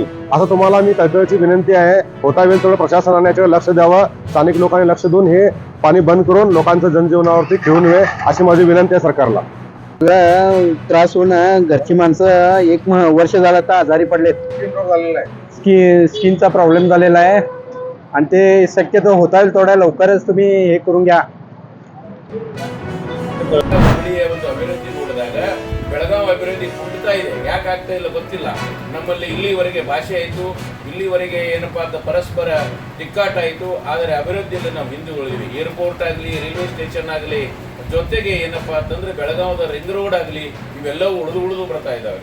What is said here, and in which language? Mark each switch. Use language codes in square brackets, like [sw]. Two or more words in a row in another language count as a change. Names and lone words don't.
[mr] असं तुम्हाला मी कळकळीची विनंती आहे. होता वेळ तेवढं प्रशासनाने याच्याकडे लक्ष द्यावं, स्थानिक लोकांनी लक्ष देऊन हे पाणी बंद करून लोकांचं जनजीवनावरती खेळून नये अशी माझी विनंती आहे सरकारला. त्रास होऊन घरची माणसं 1 वर्ष झालं तर आजारी पडलेत. स्किनचा प्रॉब्लेम झालेला आहे आणि ते शक्यतो होता येईल थोड्या लवकरच तुम्ही हे करून घ्या. [kn] ಒಂದು ಅಭಿವೃದ್ಧಿ ನೋಡಿದಾಗ ಬೆಳಗಾವಿ ಅಭಿವೃದ್ಧಿ ಕುಂಠಿತಾ ಇದೆ. ಯಾಕೆ ಆಗ್ತಾ ಇಲ್ಲ ಗೊತ್ತಿಲ್ಲ. ನಮ್ಮಲ್ಲಿ ಇಲ್ಲಿವರೆಗೆ ಭಾಷೆ ಆಯಿತು, ಇಲ್ಲಿವರೆಗೆ ಏನಪ್ಪಾ ಅಂತ ಪರಸ್ಪರ ತಿಕ್ಕಾಟ ಆಯಿತು, ಆದರೆ ಅಭಿವೃದ್ಧಿಯಲ್ಲಿ ನಾವು ಹಿಂದೆ ಉಳಿದ್ವಿ. ಏರ್ಪೋರ್ಟ್ ಆಗಲಿ, [en] railway station [kn] ಆಗಲಿ, ಜೊತೆಗೆ ಏನಪ್ಪಾ ಅಂತಂದ್ರೆ ಬೆಳಗಾವದ [en] ring road [kn] ಆಗಲಿ, ಇವೆಲ್ಲವೂ ಉಳಿದು ಬರ್ತಾ ಇದ್ದಾವೆ.